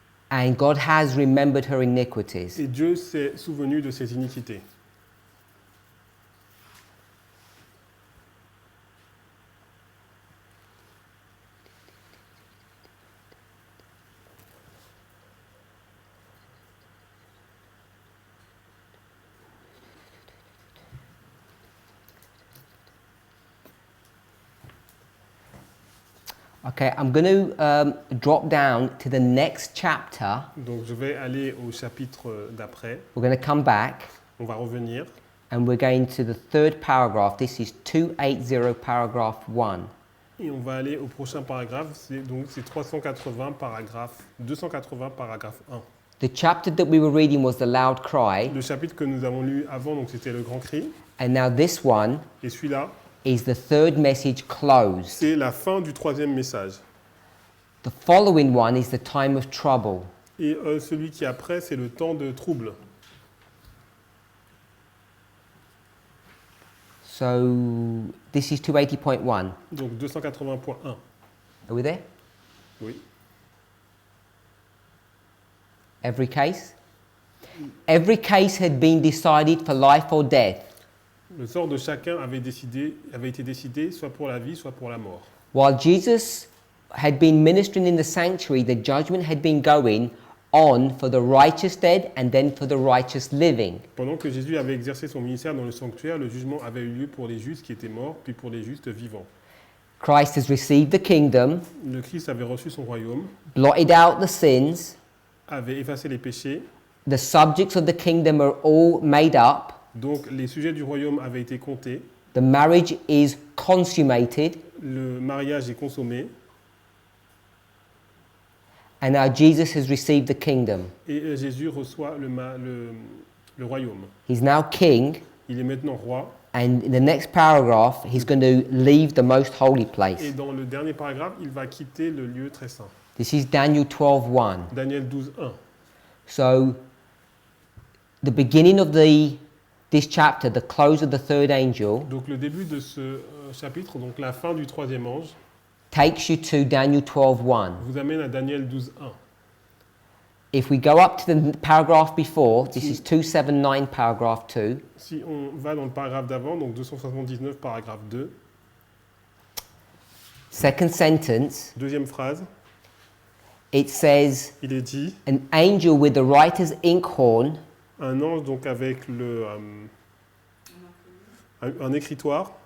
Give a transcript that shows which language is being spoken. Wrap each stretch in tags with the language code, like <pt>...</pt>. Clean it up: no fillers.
<en>And God has remembered her iniquities.</en> <fr>Et Dieu s'est souvenu de ses iniquités.</fr> <en>Okay, I'm going to drop down to the next chapter.</en> <fr>Donc je vais aller au chapitre d'après.</fr> <en>We're going to come back</en> <fr>On va revenir.</fr> <en>and we're going to the third paragraph. This is 280 paragraph 1.</en> <fr>Et on va aller au prochain paragraphe, c'est 380 paragraphe, 280 paragraphe 1.</fr> <en>The chapter that we were reading was the loud cry,</en> <fr>Le chapitre que nous avons lu avant, donc c'était le grand cri.</fr> <en>and now this one</en> <fr>Et celui-là,</fr> <en>is the third message closed.</en> <fr>c'est la fin du troisième message.</fr> <en>The following one is the time of trouble.</en> <fr>Et celui qui est après, c'est le temps de trouble.</fr> <en>So this is 280.1.</en> <fr>Donc 280.1.</fr> <en>Are we there?</en> <fr>Oui.</fr> <en>Every case? Every case had been decided for life or death.</en> <fr>Le sort de chacun avait été décidé soit pour la vie, soit pour la mort.</fr> <en>While Jesus had been ministering in the sanctuary, the judgment had been going on for the righteous dead and then for the righteous living.</en> <fr>Pendant que Jésus avait exercé son ministère dans le sanctuaire, le jugement avait eu lieu pour les justes qui étaient morts, puis pour les justes vivants.</fr> <en>Christ has received the kingdom,</en> <fr>Le Christ avait reçu son royaume,</fr> <en>blotted out the sins.</en> <fr>avait effacé les péchés,</fr> <en>The subjects of the kingdom are all made up.</en> <fr>donc les sujets du royaume avaient été comptés,</fr> <en>The marriage is consummated.</en> <fr>le mariage est consommé,</fr> <en>And now Jesus has received the kingdom.</en> <fr>et Jésus reçoit le royaume.</fr> <en>He's now king.</en> <fr>Il est maintenant roi,</fr> <en>And in the next paragraph, he's going to leave the most holy</en> <fr>et</fr> <en>place.</en> <fr>dans le dernier paragraphe, il va quitter le lieu très saint.</fr> <en>This is Daniel 12:1.</en> <fr>Daniel 12:1.</fr> <en>So, the beginning of this chapter, the close of the third angel,</en> <fr>Donc le début de ce chapitre, donc la fin du troisième ange,</fr> <en>takes you to Daniel 12:1.</en> <fr>vous amène à Daniel 12:1.</fr> <en>If we go up to the paragraph before, this is 279 paragraph 2.</en> <fr>Si on va dans le paragraphe d'avant, donc 279 paragraphe 2,</fr> <en>Second sentence,</en> <fr>deuxième phrase,</fr> <en>it says,</en> <fr>il est dit,</fr> <en>an angel with the writer's inkhorn</en> <fr>un ange donc avec un écritoire,</fr>